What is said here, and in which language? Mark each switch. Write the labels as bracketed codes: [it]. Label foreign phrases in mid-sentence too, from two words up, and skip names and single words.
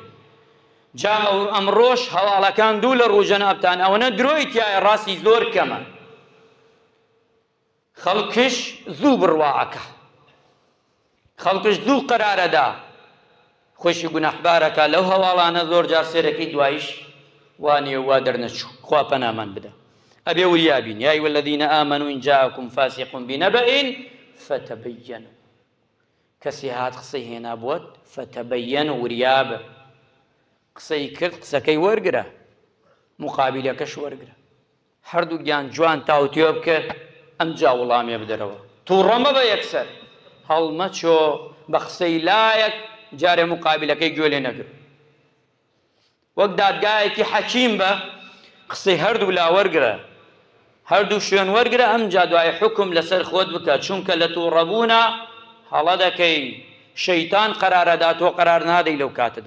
[ckb] جا ئەمڕۆژ هەواڵەکان دوو لە ڕوو جەنابتان ئەوەنە درۆی تایە ڕاستی زۆر کەمە خەڵکش زوو بڕواعەکە خەڵکش زوو قەرارەدا خۆشی گونەحبارەکە لەو هەواڵانە زۆر جار سێرەکەی دوایش وانێ وا دەرنەچوو خوا پەنامان بدە. ئەبێ وریابین [ar] یا ئەیها الذین ئامنوا إن جاءكم فاسق بنبأ فتبينوا [ckb] کەسی هات قسەی هێنا بۆت فتبين وریابە قسەی کرد قسەکەی وەرگرە مقابلەکەش وەرگرە هەردوو گیان جوان تاوتێ بکە ئەم جا وەڵامێ بدەرەوە تووڕەمە بە یەکسەر هەڵمەچۆ بە قسەی لایەک جارێ مقابلەکەی گوێ لێ نەگرت وەک دادگایەکی حەکیم بە قسەی هەردوو لا وەرگرە هەردوو شوێن وەرگرە ئەم جا دوای حکم لەسەر خۆت بکە چونکە لە تووڕەبوونە هەڵە دەکەی شەیتان قەرارەدا تۆ قەرار نادەی لەو کاتەدا.